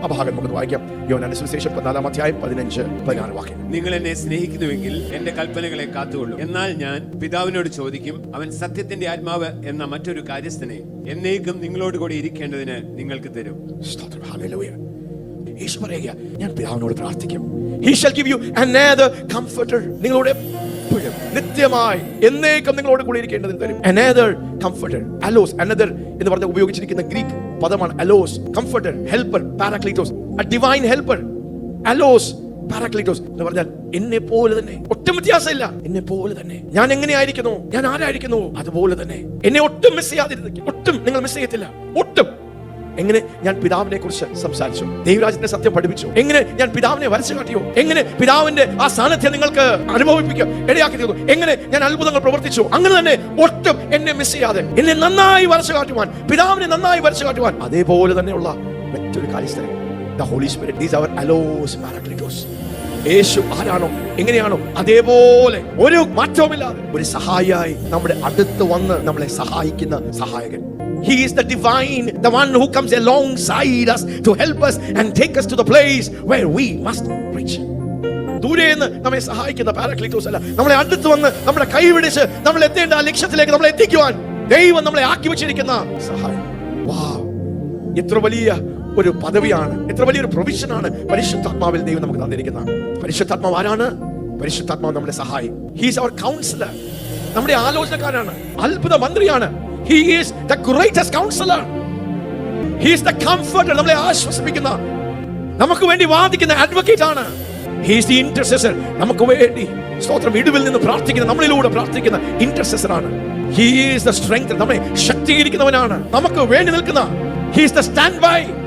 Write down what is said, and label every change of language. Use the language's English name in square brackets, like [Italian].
[Malayalam] ആ ഭാഗം നമുക്ക് വായിക്കാം. യോഹന്നാന്റെ സുവിശേഷം 14 അധ്യായം 15-16 വാക്യം. നിങ്ങൾ എന്നെ സ്നേഹിക്കുന്നുവെങ്കിൽ എന്റെ കൽപ്പനകളെ കാത്തുകൊള്ളും. എന്നാൽ ഞാൻ പിതാവിനോട് ചോദിക്കും, അവൻ സത്യത്തിന്റെ ആത്മാവ് എന്ന മറ്റൊരു കാര്യസ്ഥനെ എന്നേക്കും നിങ്ങളോട് കൂടി ഇരിക്കേണ്ടതിന് നിങ്ങൾക്ക് തരും. സ്തോത്രം. ഹല്ലേലൂയ. യേശു പറയുക, ഞാൻ പിതാവിനോട് പ്രാർത്ഥിക്കും. [English] He shall give you another comforter. [Malayalam] നിങ്ങളോട് എപ്പോഴും നിത്യമായി എന്നേക്കും നിങ്ങളോട് കൂടി ഇരിക്കേണ്ടതിന് തരും. [English] Another comforter. [Malayalam] Allos. Another എന്ന് പറഞ്ഞ ഉപയോഗിച്ചിരിക്കുന്ന ഗ്രീക്ക് പദമാണ് allos. Comforter, helper, parakletos. [English] A divine helper. [Malayalam] Allos, parakletos എന്ന് പറഞ്ഞാൽ എന്നെ പോലെ തന്നെ, ഒട്ടും വ്യത്യാസമില്ല, എന്നെ പോലെ തന്നെ. ഞാൻ എങ്ങനെയായിരിക്കുന്നു, ഞാൻ ആരായിരിക്കുന്നു അതുപോലെ തന്നെ എന്നെ ഒട്ടും മിസ് ചെയ്യാതിരിക്കും. ഒട്ടും നിങ്ങൾ മിസ് ചെയ്യത്തില്ല. ഒട്ടും. എങ്ങനെ ഞാൻ പിതാവിനെ കുറിച്ച് സംസാരിച്ചു, ദൈവരാജ്യത്തിന്റെ സത്യം പഠിപ്പിച്ചു, എങ്ങനെ ഞാൻ പിതാവിനെ വരച്ചു കാട്ടിയോ, എങ്ങനെ പിതാവിന്റെ ആ സാന്നിധ്യം നിങ്ങൾക്ക് അനുഭവിപ്പിക്കുക ഇടയാക്കി തീർന്നു, എങ്ങനെ ഞാൻ അത്ഭുതങ്ങൾ പ്രവർത്തിച്ചു, അങ്ങനെ തന്നെ ഒട്ടും എന്നെ മിസ് ചെയ്യാതെ എന്നെ നന്നായി വരച്ചു കാട്ടുവാൻ, പിതാവിനെ നന്നായി വരച്ചു കാട്ടുവാൻ അതേപോലെ തന്നെയുള്ള മറ്റൊരു കാര്യസ്ഥൻ, the Holy Spirit. [English] These are allos parakletos. [Malayalam] യേശു ആരാണോ, എങ്ങനെയാണോ അതേപോലെ ഒരു മാറ്റവുമില്ലാതെ ഒരു സഹായിയായി നമ്മുടെ അടുത്ത് വന്ന് നമ്മളെ സഹായിക്കുന്ന സഹായകൻ. [English] He is the divine, the one who comes alongside us to help us and take us to the place where we must reach. [Malayalam] ദൂരെന്ന് നമ്മെ സഹായിക്കുന്ന പാരക്ലീറ്റോസ് അല്ല, നമ്മളെ അടുത്ത് വന്ന് നമ്മുടെ കൈ പിടിച്ച് നമ്മൾ എത്തേണ്ട ആ ലക്ഷ്യത്തിലേക്ക് നമ്മളെ എത്തിക്കുവാൻ ദൈവം നമ്മളെ ആക്കി വെച്ചിരിക്കുന്ന സഹായം. വാവ്, എത്ര വലിയ ഒരു പദവിയാണ്, എത്ര വലിയൊരു പ്രൊവിഷനാണ് പരിശുദ്ധാത്മാവിൽ ദൈവം നമുക്ക് തന്നിരിക്കുന്നത്. പരിശുദ്ധാത്മാവ് ആരാണ്? പരിശുദ്ധാത്മാവ് നമ്മുടെ സഹായി. [English] He is our counselor. [Malayalam] നമ്മുടെ ആലോചനക്കാരാണ്, അത്ഭുത മന്ത്രിയാണ്. [English] He is the greatest counselor. He is the comforter. [Malayalam] നമ്മളെ ആശ്വസിപ്പിക്കുന്ന, നമുക്ക് വേണ്ടി വാദിക്കുന്ന അഡ്വക്കേറ്റ് ആണ്. [English] He is the intercessor. [Malayalam] നമുക്ക് വേണ്ടി സ്തോത്രം ഇടുവിൽ നിന്ന് പ്രാർത്ഥിക്കുന്ന, നമ്മളിലൂടെ പ്രാർത്ഥിക്കുന്ന ഇന്റർസെസർ ആണ്. [English] He is the strength. [Malayalam] നമ്മെ ശക്തീകരിക്കുന്നവനാണ്, നമുക്ക് വേണ്ടി നിൽക്കുന്ന. [English] He is the standby.